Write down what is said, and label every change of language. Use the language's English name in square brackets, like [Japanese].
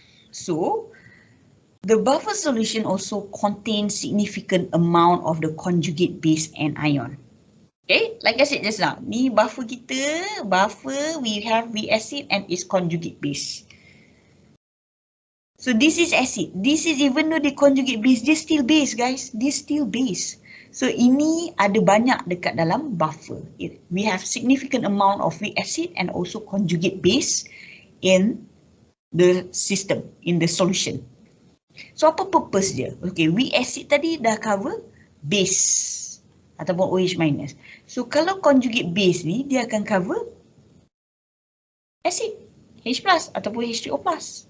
[English] So the buffer solution also contains significant amount of the conjugate base and ion. Okay, like I said just now, [Malay] ni buffer kita, [English] we have the acid and its conjugate base. So this is acid. This is even though the conjugate base, dia still base guys, dia still base. [Malay] So ini ada banyak dekat dalam buffer. [English] We have significant amount of weak acid and also conjugate base in the system, in the solution. [Malay] So apa purpose dia? Okay, weak acid tadi dah cover base ataupun OH minus. So kalau conjugate base ni, dia akan cover acid, H plus ataupun H3O plus.